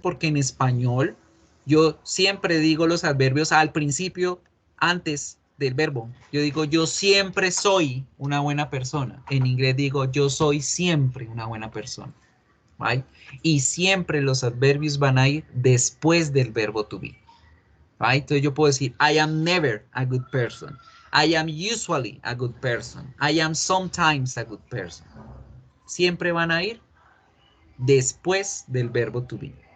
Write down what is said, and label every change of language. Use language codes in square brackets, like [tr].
[es] Porque en español yo siempre digo los adverbios al principio, antes del verbo. Yo digo, yo siempre soy una buena persona. En inglés digo, yo soy siempre una buena persona. Right? Y siempre los adverbios van a ir después del verbo to be. Right? Entonces yo puedo decir, [en] I am never a good person. I am usually a good person. I am sometimes a good person. [es] Siempre van a ir después del verbo to be.